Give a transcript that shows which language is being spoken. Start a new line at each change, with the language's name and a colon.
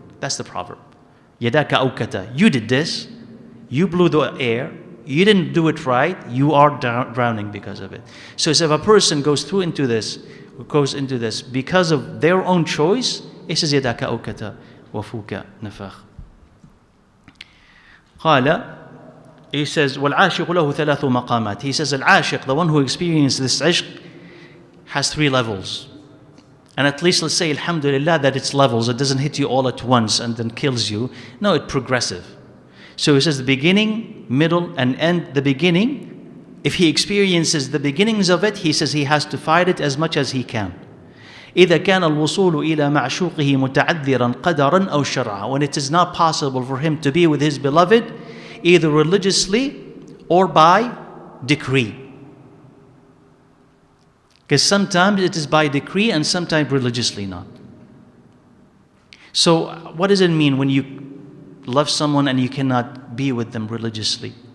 English: That's the proverb.
Arabic: يَدَاكَ أَوْكَتَ.
English: You did this. You blew the air. You didn't do it right. You are drowning because of it. So if a person goes into this because of their own choice, it says
Arabic: يَدَاكَ أَوْكَتَ وَفُوكَ نَفَخ. قال,
English: he says,
Arabic: وَالْعَاشِقُ لَهُ ثَلَاثُ مَقَامَاتٍ.
English: He says, al-ashiq, the one who experiences this ishq, has 3 levels. And at least let's say, alhamdulillah, that it's levels. It doesn't hit you all at once and then kills you. No, it's progressive. So he says the beginning, middle, and end. The beginning, if he experiences the beginnings of it, he says he has to fight it as much as he can.
Arabic: إذا كان الوصول إلى معشوقه متعذرا قدرا أو شرعا.
English: When it is not possible for him to be with his beloved, either religiously or by decree. Because sometimes it is by decree and sometimes religiously not. So what does it mean when you love someone and you cannot be with them religiously?